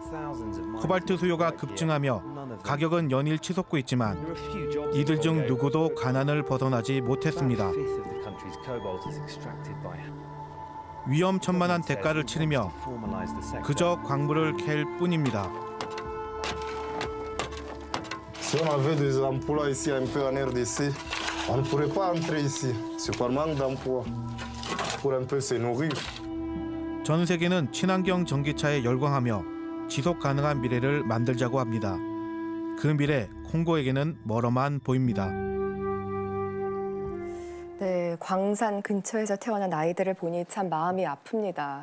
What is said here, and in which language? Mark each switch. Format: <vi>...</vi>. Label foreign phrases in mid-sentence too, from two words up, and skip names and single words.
<ko>코발트 수요가 급증하며 가격은 연일 치솟고 있지만 이들 중 누구도 가난을 벗어나지 못했습니다. 위험천만한 대가를 치르며 그저 광물을 캘 뿐입니다.</ko> <fr>Si on avait des emplois ici un peu en RDC, on ne pourrait pas entrer ici. C'est par manque d'emploi pour un peu se nourrir.</fr> <ko>전 세계는 친환경 전기차에 열광하며 지속 가능한 미래를 만들자고 합니다. 그 미래 콩고에게는 멀어만 보입니다. 네, 광산 근처에서 태어난 아이들을 보니 참 마음이 아픕니다.</ko>